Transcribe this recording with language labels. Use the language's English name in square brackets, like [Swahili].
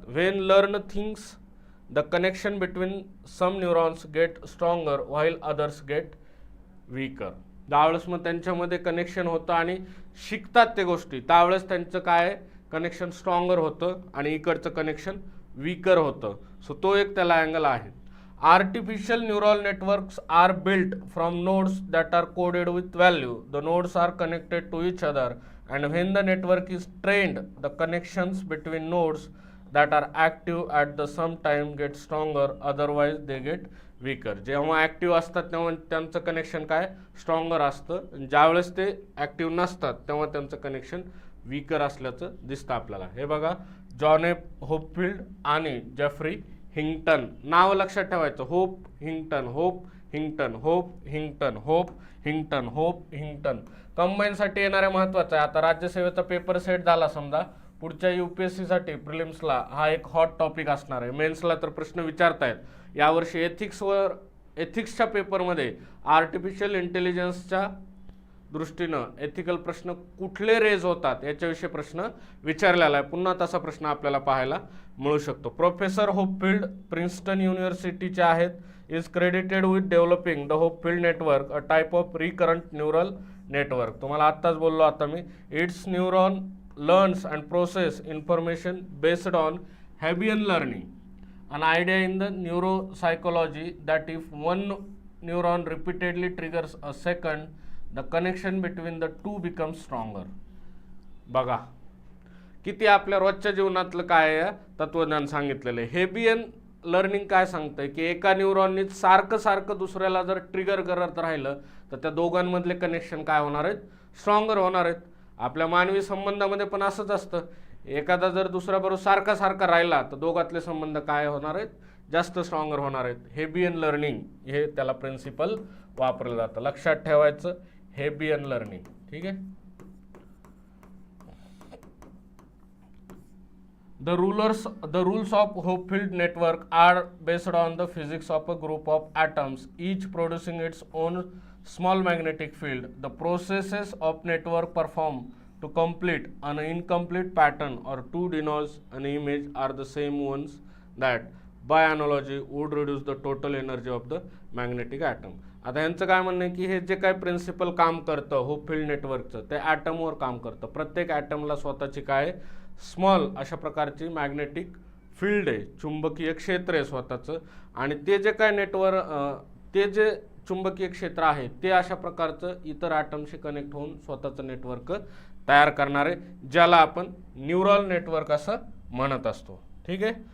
[English] When learn things the connection between some neurons get stronger while others get weaker. [Marathi] त्यावेळेस मग त्यांच्यामध्ये connection होतं आणि शिकतात ते गोष्टी, त्यावेळेस त्यांचं काय कनेक्शन स्ट्रॉंगर होतं आणि इकडचं कनेक्शन वीकर होतं. सो तो एक त्याला अँगल आहे. [English] Artificial neural networks are built from nodes that are coded with value. The nodes are connected to each other, and when the network is trained, the connections between nodes that are active at the same time get stronger, otherwise they get weaker. [Marathi] जेव्हा active असतात तेव्हा त्यांचं connection काय stronger असतं, ज्यावेळेस ते active नसतात तेव्हा त्यांचं कनेक्शन वीकर असल्याचं दिसतं आपल्याला. हे बघा जॉन ए होपफिल्ड आणि जेफ्री हिंग्टन. नाव लक्षात ठेवायचं. Hope हिंग्टन, hope हिंग्टन, hope हिंग्टन, hope हिंग्टन, hope हिंग्टन. कंबाईनसाठी येणाऱ्या महत्त्वाचं आहे. आता राज्यसेवेचा पेपर सेट झाला समजा, पुढच्या UPSCसाठी प्रिलिम्सला हा एक हॉट टॉपिक असणार आहे. मेन्सला तर प्रश्न विचारतायत. यावर्षी एथिक्सच्या पेपरमध्ये आर्टिफिशियल इंटेलिजन्सच्या दृष्टीनं एथिकल प्रश्न कुठले रेज होतात याच्याविषयी प्रश्न विचारलेला आहे. पुन्हा तसा प्रश्न आपल्याला पाहायला मिळू शकतो. प्रोफेसर होपफिल्ड प्रिन्स्टन युनिव्हर्सिटीचे आहेत. [English] Is credited with developing the Hopfield network, a type of recurrent neural network. [Marathi] तुम्हाला आत्ताच बोललो आता मी. [English] Its neuron learns and process information based on Hebbian learning, an idea in the neuropsychology that if one neuron repeatedly triggers a second, the connection between the two becomes stronger. [Marathi] बघा किती आपल्या रोजच्या जीवनातलं काय तत्वज्ञान सांगितलेलं आहे. हेबियन लर्निंग काय सांगतंय की एका न्यूरॉननी सारखं दुसऱ्याला जर ट्रिगर करत राहिलं तर त्या दोघांमधले कनेक्शन काय होणार आहेत स्ट्रॉंगर होणार आहेत. आपल्या मानवी संबंधामध्ये पण असंच असतं. एखादा जर दुसऱ्याबरोबर सारखा राहिला तर दोघातले संबंध काय होणार आहेत जास्त स्ट्रॉंगर होणार आहेत. हेबियन लर्निंग हे त्याला प्रिन्सिपल वापरलं जातं. लक्षात ठेवायचं हेबियन लर्निंग. ठीक आहे. [English] The rules of Hopfield network are based on the physics of a group of atoms, each producing its own small magnetic field. The processes of network performed to complete an incomplete pattern or to denote an image are the same ones that, by analogy, would reduce the total energy of the magnetic atom. [Marathi] आता यांचं काय म्हणणं आहे की हे जे काय principal काम करतं होपफिल्ड नेटवर्कचं ते ॲटमवर काम करतं. प्रत्येक ॲटमला स्वतःची काय स्मॉल अशा प्रकारची मॅग्नेटिक फील्ड आहे, चुंबकीय क्षेत्र आहे स्वतःचं, आणि ते जे काय ते जे चुंबकीय क्षेत्र आहे ते अशा प्रकारचं इतर ॲटमशी कनेक्ट होऊन स्वतःचं नेटवर्क तयार करणारे, ज्याला आपण न्यूरल नेटवर्क असं म्हणत असतो. ठीक आहे.